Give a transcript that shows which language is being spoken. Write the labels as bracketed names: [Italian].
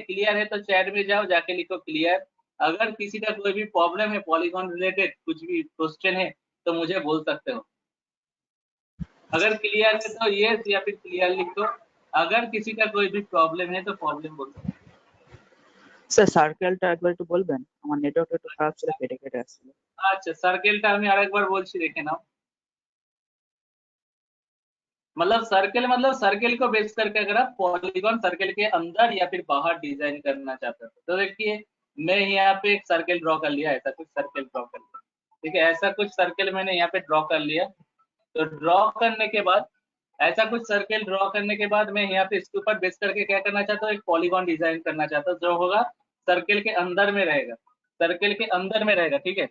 [Hindi] Clear है तो chat में जाओ, जाके लिखो क्लियर। अगर किसी का कोई भी प्रॉब्लम है पॉलीगॉन रिलेटेड, कुछ भी क्वेश्चन है तो मुझे बोल सकते हो। अगर क्लियर है तो यस या फिर क्लियर लिख दो। अगर किसी का कोई भी प्रॉब्लम है तो प्रॉब्लम बोल सकते हो। [Bangla] স্যার সার্কেলটা একবার একটু বলবেন, আমার নেটওয়ার্ক একটু খারাপ ছিল, কেটে কেটে আসছিল। আচ্ছা সার্কেলটা আমি আরেকবার বলছি, দেখে নাও। [Hindi] मतलब सर्कल को बेस करके अगर आप पॉलीगॉन सर्कल के अंदर या फिर बाहर डिजाइन करना चाहते हो तो देखिए मैं यहाँ पे एक सर्कल ड्रॉ कर लिया, ऐसा कुछ सर्कल ड्रॉ कर लिया, ठीक है, ऐसा कुछ सर्कल मैंने यहाँ पे ड्रॉ कर लिया। तो ड्रॉ करने के बाद ऐसा कुछ सर्कल ड्रॉ करने के बाद मैं यहाँ पे इसके ऊपर बेस करके क्या करना चाहता हूँ, एक पॉलीगॉन डिजाइन करना चाहता हूँ जो होगा सर्कल के अंदर में रहेगा, सर्कल के अंदर में रहेगा, ठीक है।